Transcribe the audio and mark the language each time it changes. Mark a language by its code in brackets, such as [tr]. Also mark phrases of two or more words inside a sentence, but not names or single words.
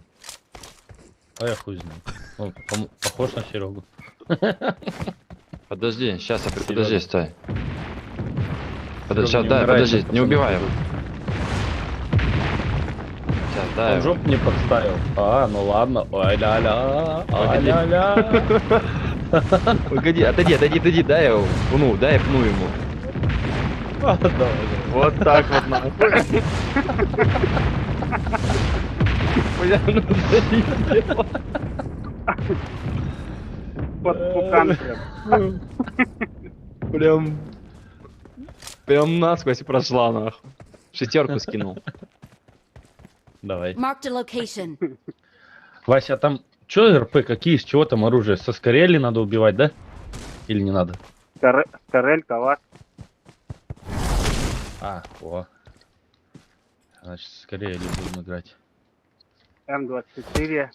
[ru] А я хуй знаю. Он похож на Серегу. Подожди, сейчас, Серега. подожди, стой. Серега, Сейчас, не дай, умирайте, подожди, не пацаны. убивай его. Сейчас, дай Он его. жоп не подставил. А, ну ладно. Ой-ля-ля. Ой-ля-ля. Погоди, отойди, дай его. Пну, дай пну ему. Давай. Вот так вот нахуй. Бля, ну заебало. Под пукан прям. Прям насквозь прошла нахуй. Шестерку скинул. Давай. [en] Marked a location. [ru] Вася, а там чё РП, какие, из чего там оружие? Со скорели надо убивать, да? Или не надо? Скорель, калаш. А, о. Значит, скорее будем играть. М24.